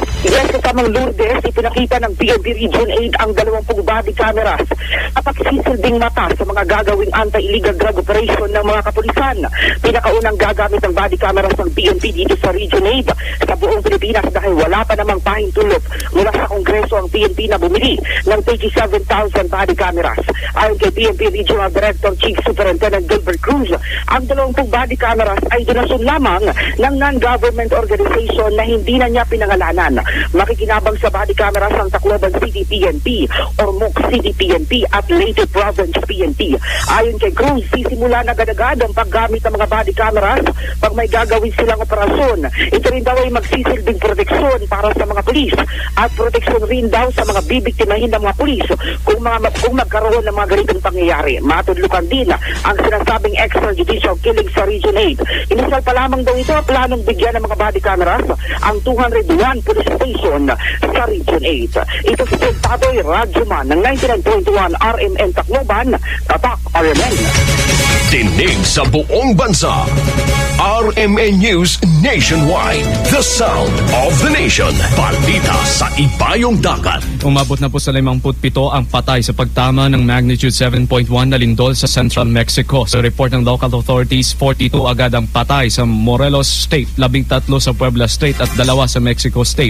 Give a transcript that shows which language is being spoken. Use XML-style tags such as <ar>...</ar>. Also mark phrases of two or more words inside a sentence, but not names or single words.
<tl>Yes, kasamang Lourdes, ipinakita ng PNP Region 8 ang 20</tl> <en>body cameras</en> <tl>at pagsisilbing mata sa mga gagawing</tl> <en>anti-illegal drug operation</en> <tl>ng mga kapulisan. Pinakaunang gagamit ng</tl> <en>body cameras</en> <tl>ng PNP dito sa Region 8 sa buong Pilipinas dahil wala pa namang pahintulot mula sa Kongreso ang PNP na bumili ng 37,000 body cameras. Ayon kay PNP</tl> <en>Regional Director Chief Superintendent</en> <tl>Gilbert Cruz, ang 20</tl> <en>body cameras</en> <tl>ay donasyon lamang ng</tl> <en>non-government organization</en> <tl>na hindi na niya pinangalanan. Makikinabang sa</tl> <en>body cameras</en> <tl>ang Tacloban City PNP, Ormoc City PNP at Leyte Province PNP. Ayon kay Cruz, sisimula na agad-agad ang paggamit ng mga</tl> <en>body cameras</en> <tl>pag may gagawin silang operasyon. Ito rin daw ay magsisilbing proteksyon para sa mga pulis at proteksyon rin daw sa mga bibiktimahin ng mga pulis kung magkaroon ng mga ganitong pangyayari. Matudlukan din ang sinasabing</tl> <en>extrajudicial killing</en> <tl>sa Region 8. Inisal pa lamang daw ito planong bigyan ng mga</tl> <en>body cameras</en> <tl>ang 201</tl> <en>police station</en> <tl>sa Region 8. Ito si Pagtatoy Radyoman ng 99.1 RMN Tacloban, Tatak RMN. Tinig sa buong bansa. RMN News Nationwide.</tl> <en>The sound of the nation.</en> <tl>Balita sa Ibayong Dagat. Umabot na po sa 57 ang patay sa pagtama ng magnitude 7.1 na lindol sa Central Mexico. Sa report ng</tl> <en>local authorities,</en> <tl>42 agad ang patay sa Morelos State, 13 sa Puebla State at 2 sa Mexico State.</tl>